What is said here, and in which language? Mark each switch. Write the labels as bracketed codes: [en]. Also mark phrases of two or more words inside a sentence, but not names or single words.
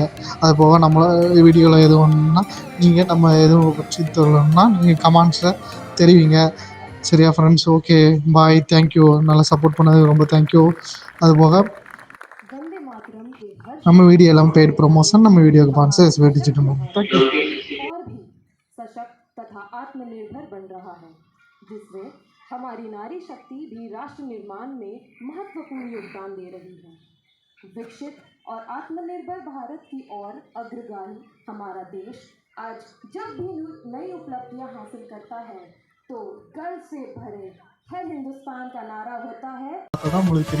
[ta] அது போக நம்மள வீடியோவில் எது ஒன்றுனா நீங்கள் நம்ம எதுவும் பற்றி சொல்லணும்னா நீங்கள் கமெண்ட்ஸில் தெரிவிங்க. சரியா ஃப்ரெண்ட்ஸ்? [en] okay, bye, thank you. [ta] நல்லா சப்போர்ட் பண்ணது ரொம்ப தேங்க்யூ. அது போக நம்ம வீடியோ எல்லாம் [en] paid promotion. [ta] நம்ம வீடியோக்கு ஸ்பான்சர் எஸ்பிஓ டிஜிட்டல். தேங்க்யூ. [hi] सशक्त तथा आत्मनिर्भर बन रहा है, जिसमें हमारी नारी शक्ति भी राष्ट्र निर्माण में महत्वपूर्ण योगदान दे रही है। विकसित और आत्मनिर्भर भारत की ओर अग्रगामी हमारा देश आज जब भी नई उपलब्धियां हासिल करता है तो गर्व से भरे हर हिंदुस्तान का नारा होता है।